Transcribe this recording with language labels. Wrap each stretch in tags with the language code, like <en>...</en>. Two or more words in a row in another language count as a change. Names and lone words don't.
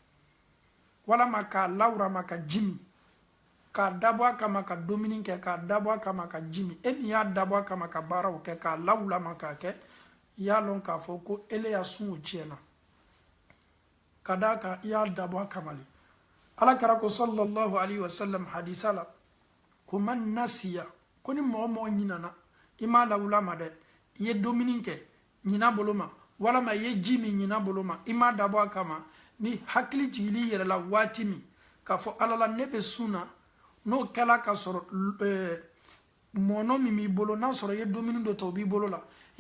<bm>walama k'a lawurama ka jimi k'a dabɔ a kama ka dumuni kɛ k'a dabɔ a kama ka jimi e min y'a dabɔ a kama ka baaraw kɛ k'a lawulama k'a kɛ i y'a lɔn k'a fɔ ko ele ya sun o tiɲɛna ka d'a kan i y'a dabɔ a kama le alakira ko</bm> <ar>صلى الله عليه وسلم</ar> <bm>hadisa la ko</bm> <ar>من نسي</ar> <bm>ko ni mɔgɔ mɔgɔ ɲinana i m'a lawulama dɛ i ye dumuni kɛ ɲina bolo ma walama i ye ji min ɲina bolo ma i m'a dabɔ a kama ni hakili jigili yɛrɛ la waati min k'a fɔ ala la ne bɛ sun na n'o kɛla ka sɔrɔ mɔnɔ min b'i bolo n'a sɔrɔ i ye dumuni dɔ ta o b'i bolo la i ye</bm>